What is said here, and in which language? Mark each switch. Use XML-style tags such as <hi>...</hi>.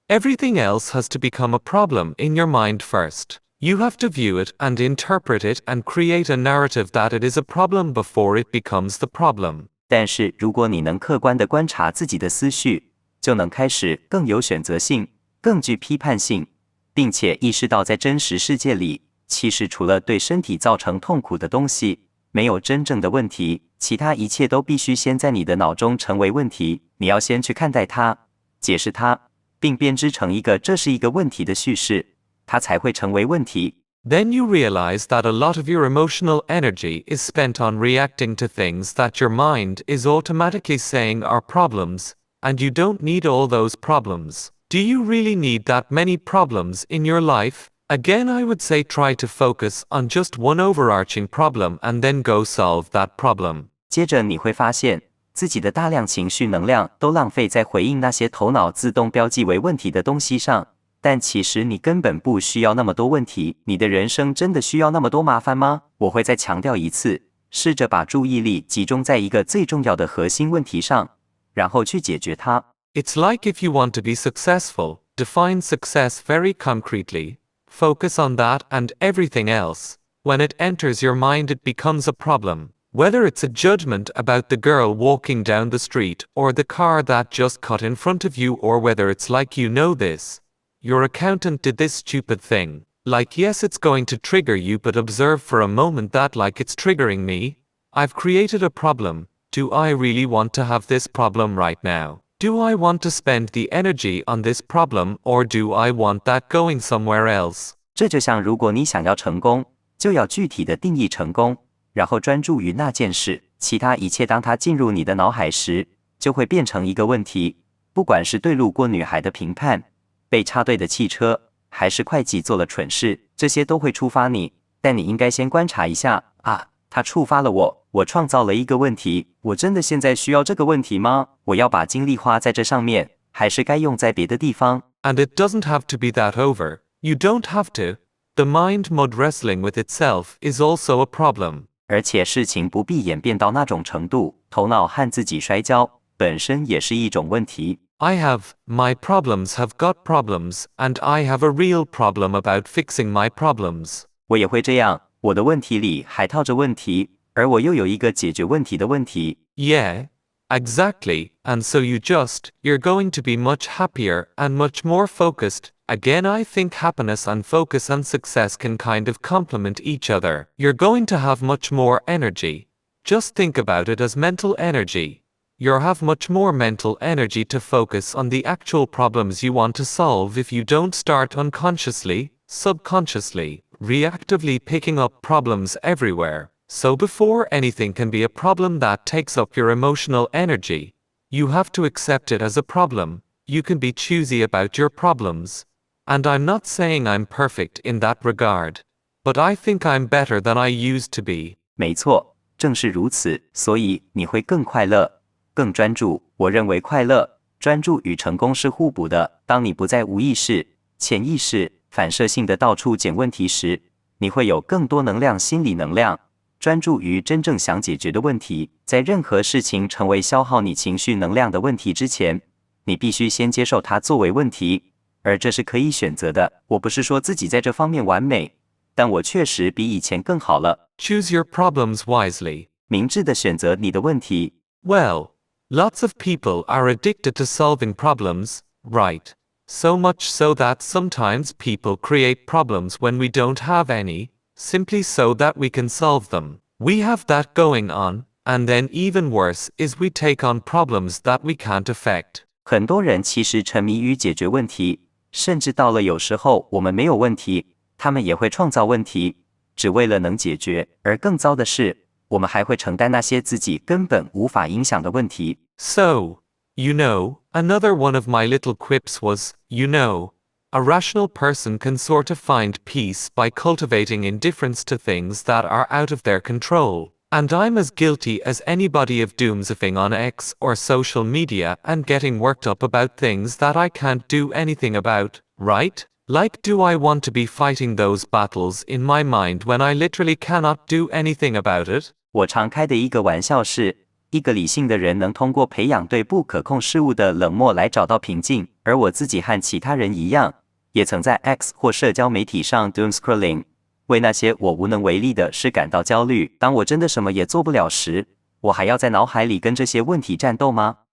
<en>Everything else has to become a problem in your mind first. You have to view it and interpret it and create a narrative that it is a problem before it becomes the problem.</en> <zh>但是如果你能客观地观察自己的思绪，就能开始更有选择性，更具批判性，并且意识到在真实世界里，其实除了对身体造成痛苦的东西，没有真正的问题，其他一切都必须先在你的脑中成为问题。你要先去看待它，解释它，并编织成一个这是一个问题的叙事，它才会成为问题。</zh> <en>Then you realize that a lot of your emotional energy is spent on reacting to things that your mind is automatically saying are problems, and you don't need all those problems. Do you really need that many problems in your life? Again, I would say try to focus on just one overarching problem and then go solve that problem.</en> <zh>接着你会发现，自己的大量情绪能量都浪费在回应那些头脑自动标记为问题的东西上，但其实你根本不需要那么多问题。你的人生真的需要那么多麻烦吗？我会再强调一次，试着把注意力集中在一个最重要的核心问题上，然后去解决它。</zh> <en>It's like if you want to be successful, define success very concretely, focus on that and everything else. When it enters your mind, it becomes a problem. Whether it's a judgment about the girl walking down the street or the car that just cut in front of you, or whether it's like you know this. Your accountant did this stupid thing. Like, yes, it's going to trigger you, but observe for a moment that like it's triggering me. I've created a problem. Do I really want to have this problem right now? Do I want to spend the energy on this problem, or do I want that going somewhere else?</en> <zh>这就像如果你想要成功，就要具体的定义成功，然后专注于那件事，其他一切当它进入你的脑海时，就会变成一个问题。不管是对路过女孩的评判，被插队的汽车，还是会计做了蠢事，这些都会触发你。但你应该先观察一下啊，它触发了我创造了一个问题，我真的现在需要这个问题吗？我要把精力花在这上面，还是该用在别的地方？</zh> <en>And it doesn't have to be that over. You don't have to. The mind mud wrestling with itself is also a problem.</en> <zh>而且事情不必演变到那种程度，头脑和自己摔跤本身也是一种问题。</zh> <en>My problems have got problems, and I have a real problem about fixing my problems.</en> <zh>我也会这样，我的问题里还套着问题，而我又有一个解决问题的问题。</zh> <en>Yeah, exactly, and so you're going to be much happier and much more focused. Again, I think happiness and focus and success can kind of complement each other. You're going to have much more energy. Just think about it as mental energy. You'll have much more mental energy to focus on the actual problems you want to solve if you don't start unconsciously, subconsciously, reactively picking up problems everywhere. So before anything can be a problem that takes up your emotional energy, you have to accept it as a problem. You can be choosy about your problems. And I'm not saying I'm perfect in that regard, but I think I'm better than I used to be.</en> <zh>没错，正是如此，所以你会更快乐，更专注。我认为快乐、专注与成功是互补的。当你不再无意识、潜意识、反射性的到处捡问题时，你会有更多能量、心理能量，专注于真正想解决的问题。在任何事情成为消耗你情绪能量的问题之前，你必须先接受它作为问题，而这是可以选择的。我不是说自己在这方面完美，但我确实比以前更好了。</zh> <en>Choose your problems wisely.</en> <zh>明智地选择你的问题。</zh> <en>Well, lots of people are addicted to solving problems, right? So much so that sometimes people create problems when we don't have any, simply so that we can solve them. We have that going on, and then even worse is we take on problems that we can't affect.</en> <zh>很多人其实沉迷于解决问题，甚至到了有时候我们没有问题，他们也会创造问题，只为了能解决。而更糟的是，我们还会承担那些自己根本无法影响的问题。</zh> <en>So, another one of my little quips was, a rational person can sort of find peace by cultivating indifference to things that are out of their control. And I'm as guilty as anybody of doomsifying on X or social media and getting worked up about things that I can't do anything about, right? Like, do I want to be fighting those battles in my mind when I literally cannot do anything about it?</en> <zh>我常开的一个玩笑是，一个理性的人能通过培养对不可控事物的冷漠来找到平静，而我自己和其他人一样，也曾在 X 或社交媒体上 doomscrolling， 为那些我无能为力的事感到焦虑。当我真的什么也做不了时，我还要在脑海里跟这些问题战斗吗？</zh>